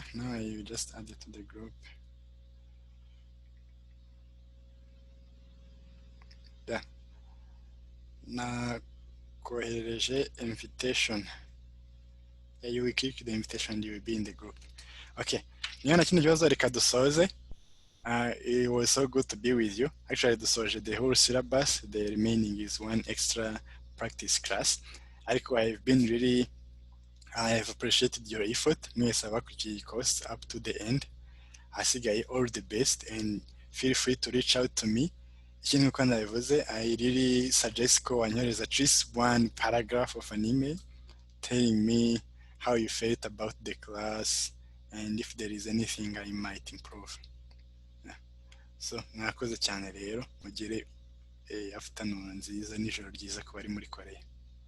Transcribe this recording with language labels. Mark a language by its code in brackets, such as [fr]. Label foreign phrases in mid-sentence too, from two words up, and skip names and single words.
[en] Now I will just add it to the group. Yeah. [rw] Na kohereje invitation. [en] Yeah, you will click the invitation and you will be in the group. [rw] Okay, niba nta kindi kibazo reka dusoze. [en] It was so good to be with you. Actually, dusoje the whole syllabus. The remaining is one extra practice class. Ariko I have appreciated your effort. [rw] Mwese abakurikiye iyi [en] course up to the end. Hasigaye all the best and feel free to reach out to me. [rw] Ikindi nkuko nabivuze, [en] I really suggest [rw] ko wanyohereza [en] at least one paragraph of an email telling me how you felt about the class and if there is anything I might improve. Yeah. [rw] So mwakoze cyane rero, mugire afternoon nziza n'ijoro ryiza ku bari muri Korea.